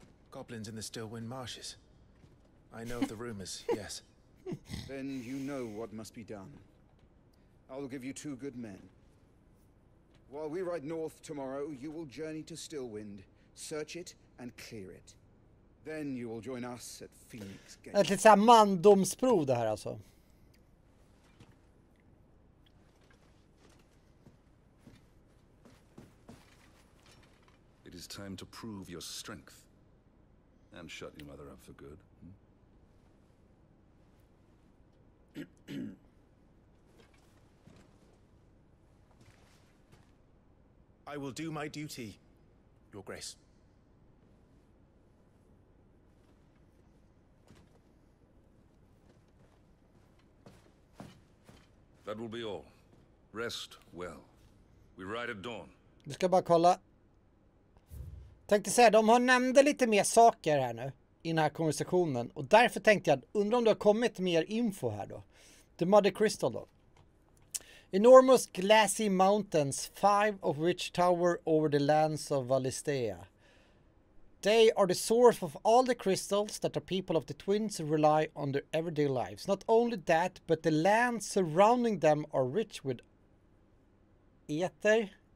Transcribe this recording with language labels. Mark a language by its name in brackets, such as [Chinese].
[English] Goblins in the Stillwind marshes. I know of the rumors, yes. Then you know what must be done. I will give you 2 good men. While we ride north tomorrow, you will journey to Stillwind, search it and clear it. Then you will join us at Phoenix Gate. [Swedish] Ett litet såhär mandomsprov det här alltså. [English] It is time to prove your strength. And shut your mother up for good. I will do my duty, Your Grace. That will be all. Rest well. We ride at dawn. [Swedish] Vi ska bara kolla. Tänkte säga, de har nämnde lite mer saker här nu i den här konversationen. Och därför tänkte jag, undrar om det har kommit mer info här då. [English] The Mother Crystal då. Enormous glassy mountains, 5 of which tower over the lands of Valistea. They are the source of all the crystals that the people of the twins rely on their everyday lives. Not only that, but the lands surrounding them are rich with ether.